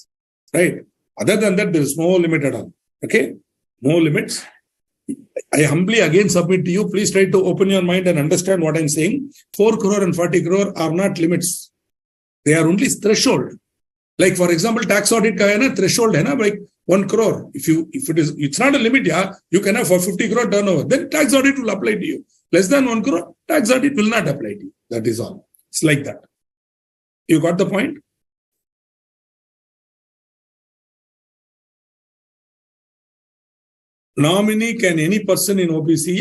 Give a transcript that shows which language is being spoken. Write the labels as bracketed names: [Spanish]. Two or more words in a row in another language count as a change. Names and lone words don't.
[English] Right? Other than that, there is no limit at all. Okay? No limits. I humbly again submit to you, please try to open your mind and understand what I'm saying. 4 crore and 40 crore are not limits. They are only threshold. Like for example, tax audit [Hindi] ka hai na, [English] threshold [Hindi] hai na, [English] like 1 crore. It's not a limit, yeah. You can have for 50 crore turnover. Then tax audit will apply to you. Less than 1 crore, tax audit will not apply to you. That is all. It's like that. You got the point? Nominee can any person in OBC?